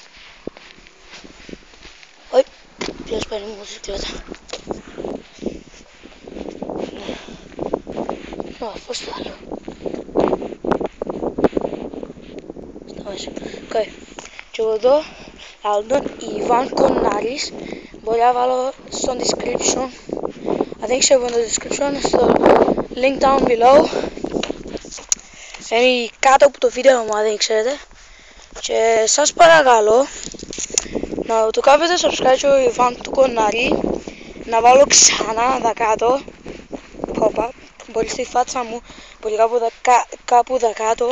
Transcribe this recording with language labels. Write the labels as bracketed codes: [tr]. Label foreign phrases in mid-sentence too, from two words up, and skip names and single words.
[el] Όχι, ποιος παίρνει μοτοσυκλέτα. Ναι, πώς το άλλο. Στα μέσα. Και εδώ λαλούν τον Ιβάν Κονάρης. Μπορεί να βάλω στο description. [en] I think so in the description, στο link down below. [el] Είναι κάτω από το βίντεο μου, αν δεν ξέρετε. Και σας παρακαλώ να το κάνετε subscribe στο Ιβάν του Κονάρη. Να βάλω ξανά εδώ κάτω pop-up. Μπορεί στη φάτσα μου, μπορεί κάπου εδώ κάτω.